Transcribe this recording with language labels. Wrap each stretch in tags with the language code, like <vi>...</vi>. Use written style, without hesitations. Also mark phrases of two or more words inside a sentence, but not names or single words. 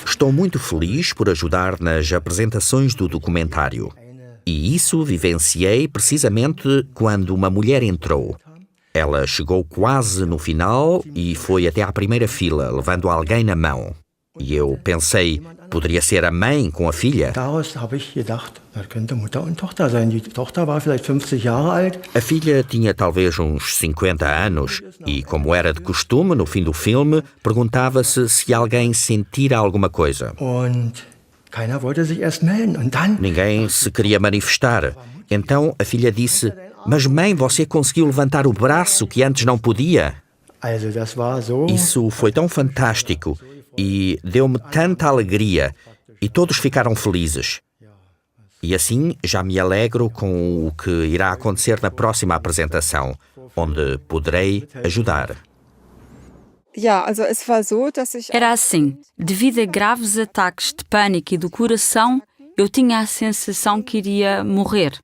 <pt>Estou muito feliz por ajudar nas apresentações do documentário. E isso vivenciei precisamente quando uma mulher entrou. Ela chegou quase no final e foi até à primeira fila, levando alguém na mão. E eu pensei, poderia ser a mãe com a filha?</pt> <de>Daraus habe ich gedacht, das könnte Mutter und Tochter sein. Die Tochter war vielleicht 50 Jahre alt.</de> <pt>A filha tinha talvez uns 50 anos e, como era de costume, no fim do filme, perguntava-se se alguém sentira alguma coisa.</pt> <de>Und keiner wollte sich erst melden. Und dann...</de> <pt>Ninguém se queria manifestar. Então a filha disse, mas mãe, você conseguiu levantar o braço que antes não podia?</pt> <de>Also, das war so...</de> <pt>Isso foi tão fantástico e deu-me tanta alegria e todos ficaram felizes. E assim já me alegro com o que irá acontecer na próxima apresentação, onde poderei ajudar. Era assim, devido a graves ataques de pânico e do coração, eu tinha a sensação que iria morrer.</pt>